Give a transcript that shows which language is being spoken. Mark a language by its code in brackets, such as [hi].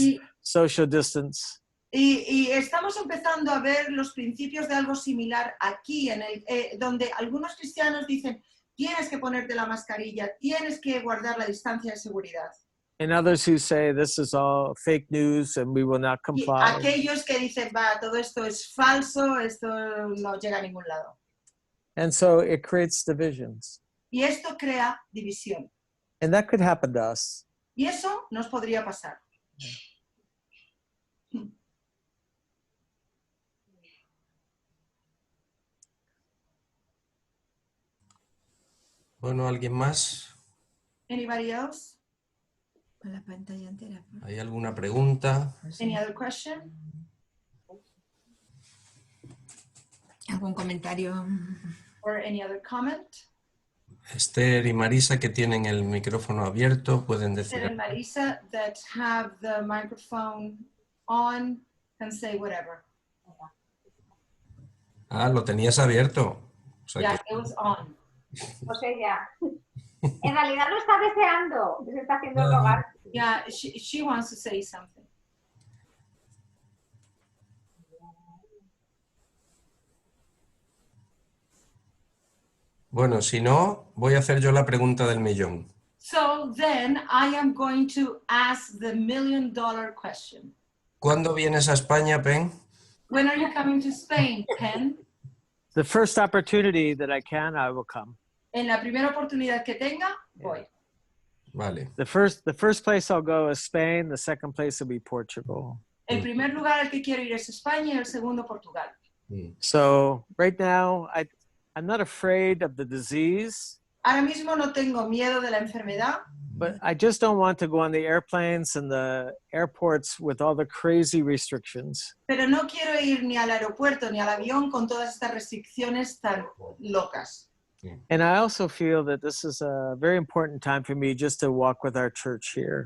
[es] Y, [en] social distance. [es] y estamos empezando a ver los principios de algo similar aquí, donde algunos cristianos dicen, tienes que ponerte la mascarilla, tienes que guardar la distancia de seguridad. [en] And others who say this is all fake news and we will not [es] Y [en] comply. [es] aquellos que dicen, va, todo esto es falso, esto no llega a ningún lado. [en] And so it creates divisions. [es] Y esto crea división. [en] And that could happen to us. [es] Y eso nos podría pasar. Bueno, ¿alguien más? [en] Anybody else? [es] La pantalla entera. ¿Hay alguna pregunta? [en] Any other question? [es] ¿Algún comentario? [en] Or any other comment? [es] Esther y Marisa, que tienen el micrófono abierto, pueden [en] Esther and [es] decir. [en] Marisa that have the microphone on can say whatever. [es] Ah, lo tenías abierto. O sea [en] Yeah, [es] que- [en] it was on. [es] O sea, ya. En realidad lo está deseando, se está haciendo rogar. [en] Yeah, she wants to say something. [es] Bueno, si no, voy a hacer yo la pregunta del millón. [en] So then I am going to ask the $1 million question. [es] ¿Cuándo vienes a España, Pen? [en] When are you coming to Spain, Pen? The first opportunity that I can, I will come. [es] En la primera oportunidad que tenga, voy. Vale. [en] The first place I'll go is Spain. The second place will be Portugal. [es] El primer lugar al que quiero ir es España y el segundo Portugal. Mm. [en] So right now, I'm not afraid of the disease, [es] Ahora mismo no tengo miedo de la enfermedad, [en] but I just don't want to go on the airplanes and the airports with all the crazy restrictions. [es] pero no quiero ir ni al aeropuerto ni al avión con todas estas restricciones tan locas. [en] And I also feel that this is a very important time for me just to walk with our church here.